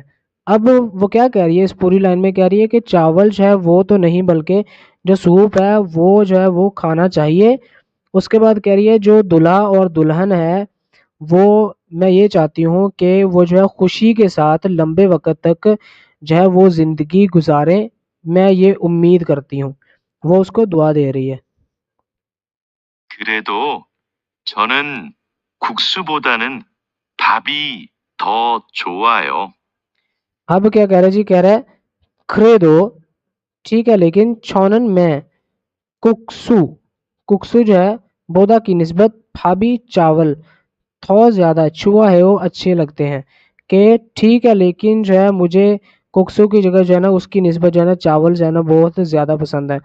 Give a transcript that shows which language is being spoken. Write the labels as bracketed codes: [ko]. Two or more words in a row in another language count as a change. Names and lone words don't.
[ur] اب وہ کیا کہہ رہی ہے اس پوری لائن میں, کہہ رہی ہے کہ چاول جو ہے وہ تو نہیں بلکہ جو سوپ ہے وہ جو ہے وہ کھانا چاہیے. اس کے بعد کہہ رہی ہے جو دلہا اور دلہن ہے وہ میں یہ چاہتی ہوں کہ وہ جو ہے خوشی کے ساتھ لمبے وقت تک جو ہے وہ زندگی گزاریں, میں یہ امید کرتی ہوں. وہ اس کو دعا دے رہی ہے. [ko] 그래도 저는 국수보다는 밥이 더 좋아요. [ur] اب کیا کہہ رہا ہے جی, کہہ رہا ہے خریدو ٹھیک ہے لیکن چھونن میں ککسو, ککسو جو ہے بودا کی نسبت پھابی چاول تھو زیادہ چھوا ہے وہ اچھے لگتے ہیں, کہ ٹھیک ہے لیکن جو ہے مجھے ککسو کی جگہ جو ہے نا اس کی نسبت جو ہے نا چاول جو ہے نا بہت زیادہ پسند ہے.